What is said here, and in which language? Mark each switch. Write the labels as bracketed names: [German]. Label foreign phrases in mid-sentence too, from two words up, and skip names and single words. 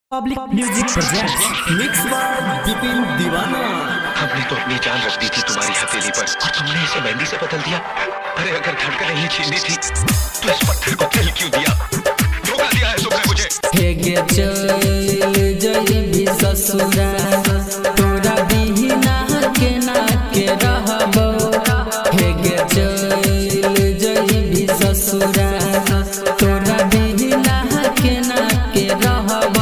[English] Public Music presents mix by Bipin Deewana. [Hindi] हमने तो अपनी जान रख दी थी तुम्हारी हथेली पर और तुमने इसे मेहंदी से बदल दिया। अरे अगर धड़कन नहीं छीननी थी तो इस पत्थर को दिल क्यों दिया? धोखा दिया है तुमने मुझे। [Angika] हे गे चल जइबी ससुरा तोरा बिना के रहबो। हे गे चल जइबी ससुरा तोरा बिना के रहबो।